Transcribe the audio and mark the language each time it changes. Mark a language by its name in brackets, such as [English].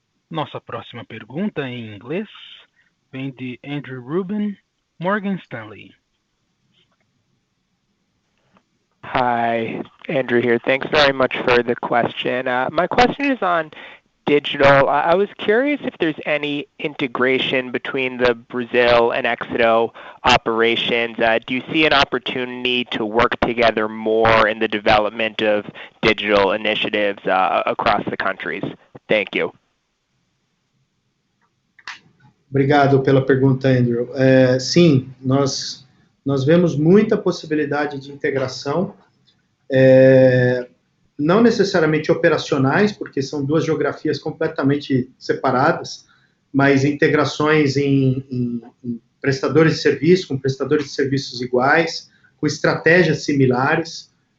[Portuguese] Nossa próxima pergunta, em inglês, vem de Andrew Rubin, Morgan Stanley. [English] Hi, Andrew here. Thanks very much for the question. My question is on digital. I was curious if there's any integration between the Brazil and Éxito operations. Do you see an opportunity to work together more in the development of digital initiatives across the countries? Thank you. [Portuguese] Obrigado pela pergunta, Andrew. Sim, nós vemos muita possibilidade de integração, não necessariamente operacionais, porque são duas geografias completamente separadas, mas integrações em prestadores de serviço, com prestadores de serviços iguais, com estratégias similares.